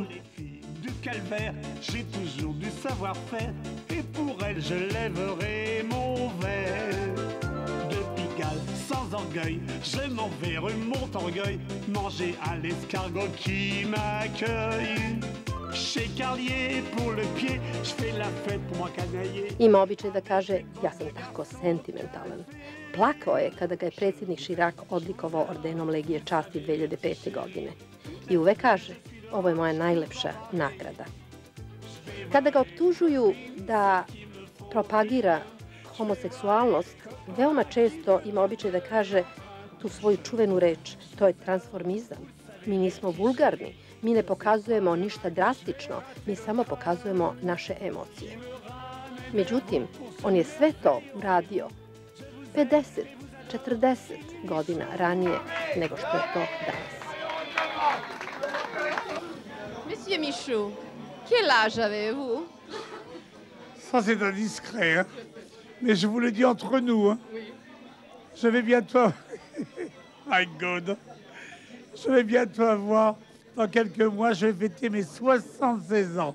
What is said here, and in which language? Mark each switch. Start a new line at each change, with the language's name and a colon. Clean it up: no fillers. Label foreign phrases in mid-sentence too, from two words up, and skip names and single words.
French: Du calvaire, j'ai toujours du savoir-faire, et pour elle je lèverai mon verre. De Pigalle, sans orgueil, je m'en vais rue Montorgueil, manger à l'escargot qui m'accueille. Chez Carlier pour le pied, je fais la fête pour moi canailler.
Serbian: Ima običaj da kaže, ja sam tako sentimentalan. Plakao je kada ga je predsjednik Chirac odlikovao ordenom Legije časti 2005. godine. I uvek kaže, ovo je moja najlepša nagrada. Kada ga optužuju da propagira homoseksualnost, veoma često ima običaj da kaže tu svoju čuvenu reč, to je transformizam. Mi nismo vulgarni, mi ne pokazujemo ništa drastično, mi samo pokazujemo naše emocije. Međutim, on je sve to uradio 50, 40 godina ranije nego što je to danas.
French: Monsieur Michou, quel âge avez-vous? Ça c'est indiscret. Hein. Mais je vous le dis entre nous. Hein. Oui. Je vais bientôt...
English: My God.
French: Je vais bientôt avoir, dans quelques mois, je vais fêter mes 76 ans.